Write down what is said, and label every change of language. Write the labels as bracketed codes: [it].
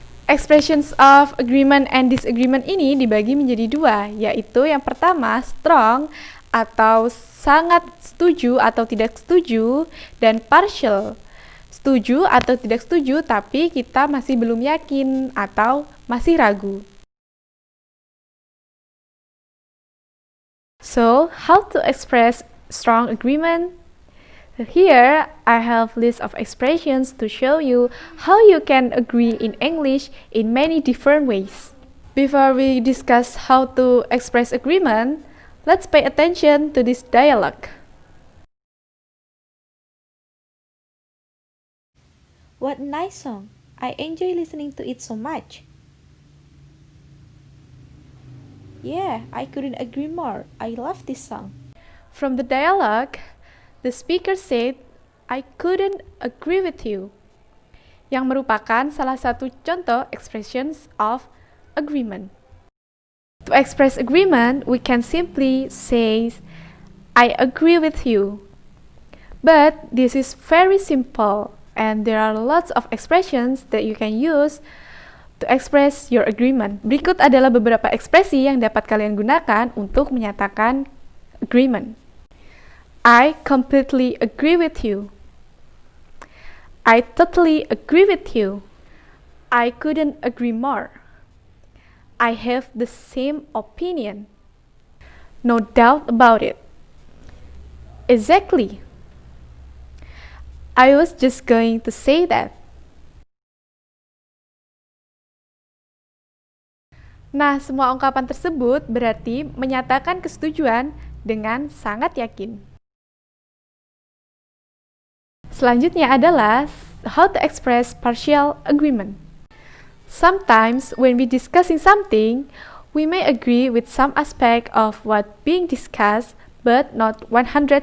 [id] Expressions of agreement and disagreement ini dibagi menjadi dua, yaitu yang pertama strong atau sangat setuju atau tidak setuju, dan partial, setuju atau tidak setuju tapi kita masih belum yakin atau masih ragu. [en] So, how to express strong agreement? Here, I have list of expressions to show you how you can agree in English in many different ways. Before we discuss how to express agreement, let's pay attention to this dialogue. What a nice song! I enjoy listening to it so much. Yeah, I couldn't agree more. I love this song. From the dialogue, the speaker said, I couldn't agree with you, [id] yang merupakan salah satu contoh [en] expressions of agreement. To express agreement, we can simply say, I agree with you. But this is very simple, and there are lots of expressions that you can use to express your agreement. [id] Berikut adalah beberapa ekspresi yang dapat kalian gunakan untuk menyatakan agreement. [en] I completely agree with you. I totally agree with you. I couldn't agree more. I have the same opinion. No doubt about it. Exactly. I was just going to say that. [id] Nah, semua ungkapan tersebut berarti menyatakan kesetujuan dengan sangat yakin. Selanjutnya adalah [en] how to express partial agreement. Sometimes when we discussing something, we may agree with some aspect of what being discussed, but not 100%.